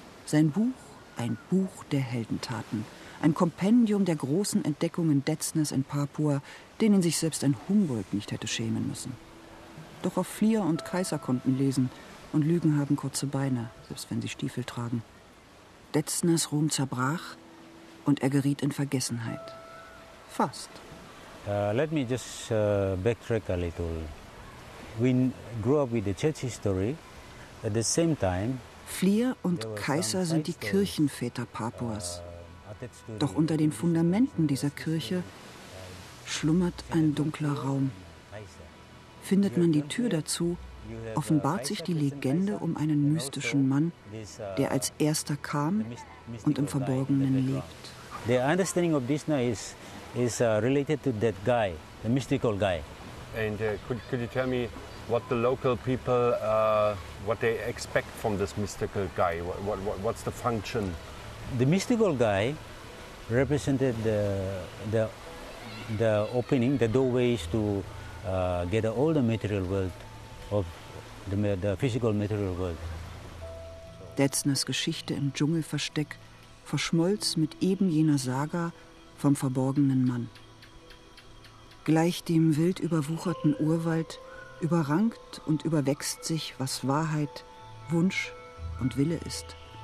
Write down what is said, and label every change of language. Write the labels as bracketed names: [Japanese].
[German] Sein Buch, ein Buch der Heldentaten. Ein Kompendium der großen Entdeckungen Detzners in Papua, denen sich selbst ein Humboldt nicht hätte schämen müssen. Doch auch Flier und Kaiser konnten lesen und Lügen haben kurze Beine, selbst wenn sie Stiefel tragen. Detzners Ruhm zerbrach und er geriet in Vergessenheit. Fast. [English] Let me just backtrack a little. We grew up with the church history. At the same time, [German] Flier und Kaiser sind die Kirchenväter Papuas. Doch unter den Fundamenten dieser Kirche schlummert ein dunkler Raum. Findet man die Tür dazu, offenbart sich die Legende um einen mystischen Mann, der als erster kam und im Verborgenen lebt. [English] The understanding of Disna is related to that guy, the mystical guy. And could you tell me what the local people what they expect from this mystical guy? What's the function? The mystical guy represented the opening, the doorways to get all the material world of the physical material world. [German] Detzners Geschichte im Dschungelversteck verschmolz mit eben jener Saga vom verborgenen Mann. Gleich dem wild überwucherten Urwald überrankt und überwächst sich, was Wahrheit, Wunsch und Wille ist.